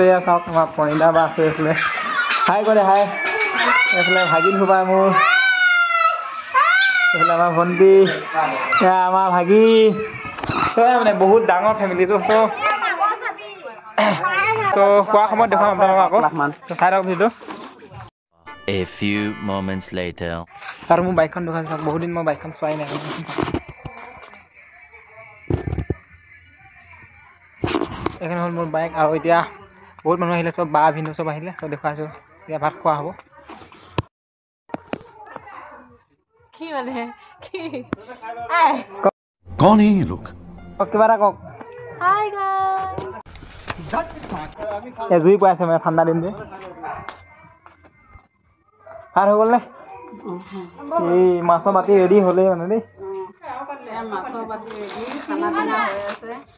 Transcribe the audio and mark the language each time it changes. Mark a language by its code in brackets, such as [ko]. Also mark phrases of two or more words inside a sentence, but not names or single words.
[as] চাওক আমাৰ পৰিণা বা আছে এইফালে। হাই কৰে হাই। এইফালে ভাগিন সোপা মোৰ, এইফালে আমাৰ ভণ্টি, আমাৰ ভাগিন। ত' মানে বহুত ডাঙৰ ফেমিলিটো। তো খোৱা সময়ত দেখুৱাম আপোনালোকক আকৌ। চাই থাকক ভিডিঅ'টো। [en] A few moments later. [as] আৰু মোৰ বাইকখন দোকান চাওক, বহুত দিন মই বাইকখন চোৱাই নাই। এইখন হ'ল মোৰ বাইক। আৰু এতিয়া বহুত মানুহ আহিলে, চব বা ভিনদেউ চব আহিলে। তো দেখুৱাইছো এতিয়া ভাত খোৱা হ'ব। কি মানে কি [hi] कौन है ये लोग? [as] কিবা এটা কওক। জুই পাইছে মানে ঠাণ্ডা দিন যে। ভাত হৈ গ'ল নে? এই মাছৰ বাতি ৰেডি হ'লেই মানে দেই। মাছৰ বাতি ৰেডি, [hi] खाना पीना [as] হৈ আছে।